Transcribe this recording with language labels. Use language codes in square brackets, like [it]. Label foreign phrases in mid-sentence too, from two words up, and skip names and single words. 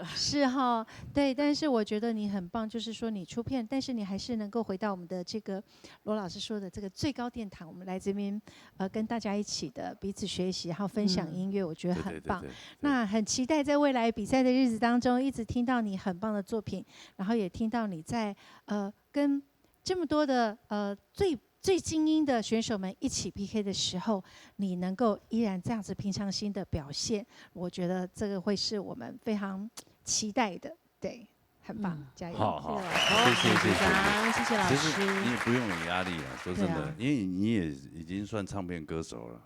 [zh] 是哈，对，但是我觉得你很棒，就是说你出片，但是你还是能够回到我们的这个罗老师说的这个最高殿堂，我们来这边跟大家一起的彼此学習，然後分享音樂，我覺得很棒。那很期待在未來比賽的日子當中，一直聽到你很棒的作品，然後也聽到你在跟這麼多的最精英的選手們一起 PK 的時候，你能夠依然這樣子平常心的表現，我覺得這個會是我們非常期待的，對，很棒，加油！好，謝謝老師。其實你也不用有壓力啊，說真的，因為你也已經算唱片歌手了。